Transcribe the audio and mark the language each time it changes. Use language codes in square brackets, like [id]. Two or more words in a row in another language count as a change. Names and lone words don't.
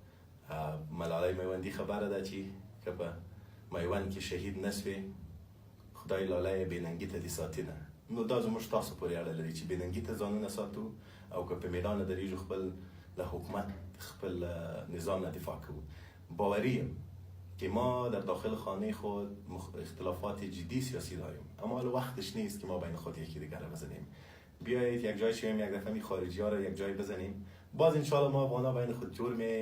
[ps] ملالۍ میوندي خبره ده چې که په میوند کې شهید نسوې خدای لاله بېننګي ته دې ساتي نه. نو دا زموږ تاسو پورې اړه لري چې بېننګي ته ځانونه ساتو او که په میدان درېږو خپل له حکومت، خپل نظام نه دفاع کوو. باوري یم [fa] که ما در داخل خانه خود اختلافات جدی سیاسی داریم، اما حالا وقتش نیست که ما بین خود یکی دیگر رو بزنیم. بیایید یک جای شویم، یک دفعه خارجی ها رو یک جای بزنیم، باز انشاءالله ما افغانا بین خود جور